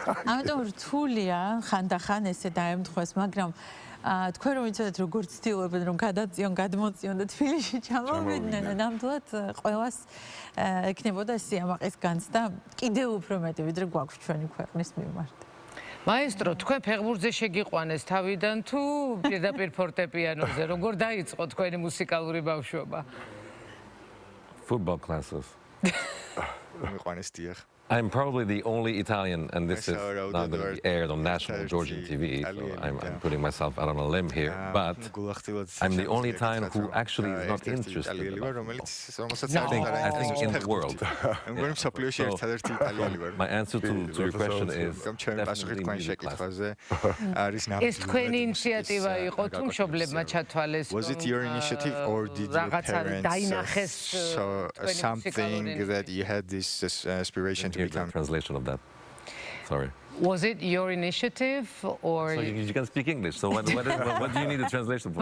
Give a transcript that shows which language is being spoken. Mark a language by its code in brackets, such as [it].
[ka] ამიტომ რთულია ხანდახან ესე დაემთხვეს მაგრამ თქვენ რომ იცოდეთ როგორ ცდილობენ რომ გადაწიონ, გადმოწიონ და თბილისში ჩამოვიდნენ, ნამდვილად ყველას ექნებოდა სიამაყის განცდა კიდევ უფრო მეტი ვიდრე გვაქვს ჩვენი ქვეყნის მიმართ. მაესტრო, თქვენ ფეხბურთზე შეგიყვანეს თავიდან თუ პირდაპირ ფორტეპიანოზე, როგორ დაიწყო თქვენი მუსიკალური ბავშვობა? [en] Football classes. [ka] მიყვანეს დიახ. [en] I'm probably the only Italian, and this is not going to be aired on national Georgian TV, so I'm putting myself out on a limb here, but I'm the only Italian who actually is not interested in I think in the world. My answer to your question is definitely music classes. [ka] ეს თქვენი ინიციატივა იყო თუ მშობლებმა ჩათვალეს [en] Was it your initiative or did your parents something that you had this aspiration to become? Translation of that. Sorry. Was it your initiative or So you can speak English. So what do you need a translation for?